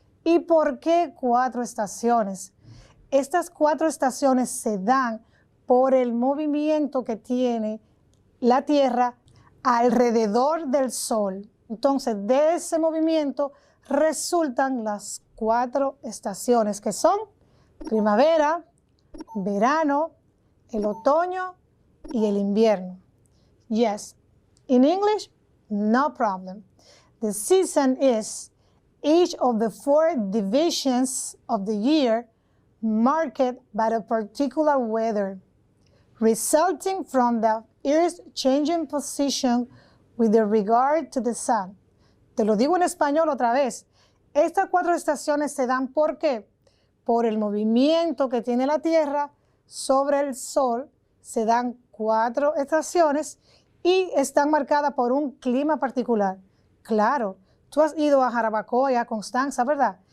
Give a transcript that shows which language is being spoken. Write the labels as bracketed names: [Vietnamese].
[Spanish] ¿Y por qué 4 estaciones? Estas 4 estaciones se dan por el movimiento que tiene la Tierra alrededor del Sol. Entonces, de ese movimiento resultan las 4 estaciones que son primavera, verano, el otoño y el invierno. [English] Yes, in English, no problem. The season is each of the 4 divisions of the year marked by a particular weather, resulting from the Earth's changing position with regard to the sun. [Spanish] Te lo digo en español otra vez. Estas 4 estaciones se dan ¿por qué? Por el movimiento que tiene la Tierra sobre el Sol. Se dan 4 estaciones y están marcadas por un clima particular. Claro, tú has ido a Jarabacoa, a Constanza, ¿verdad?